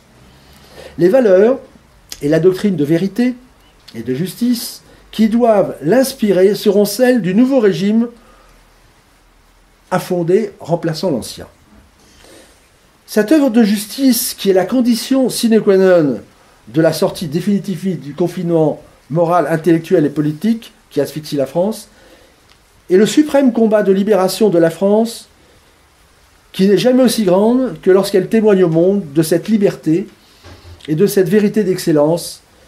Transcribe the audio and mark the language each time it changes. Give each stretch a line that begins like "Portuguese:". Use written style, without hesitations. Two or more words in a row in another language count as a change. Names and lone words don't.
French: Les valeurs et la doctrine de vérité et de justice qui doivent l'inspirer seront celles du nouveau régime à fonder remplaçant l'ancien. Cette œuvre de justice, qui est la condition
Latin: sine qua non
French: de la sortie définitive du confinement moral, intellectuel et politique qui asphyxie la France, est le suprême combat de libération de la France qui n'est jamais aussi grande que lorsqu'elle témoigne au monde de cette liberté et de cette vérité d'excellence